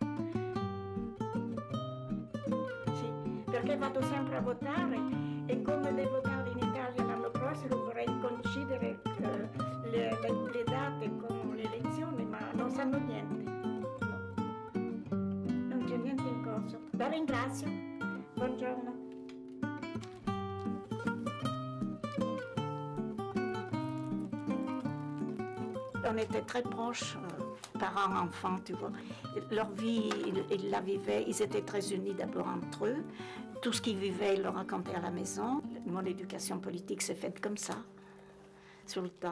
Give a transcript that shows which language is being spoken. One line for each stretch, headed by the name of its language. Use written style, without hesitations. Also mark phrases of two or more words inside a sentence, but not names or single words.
Italian: Sì, perché vado sempre a votare e come devo votare in Italia l'anno prossimo vorrei coincidere le date con le elezioni, ma non sanno niente. No. Non c'è niente in corso. La ringrazio. Buongiorno.
French: On était très proches, parents, enfants, tu vois. Leur vie, ils la vivaient, ils étaient très unis d'abord entre eux. Tout ce qu'ils vivaient, ils le racontaient à la maison. Mon éducation politique s'est faite comme ça, sur le tas.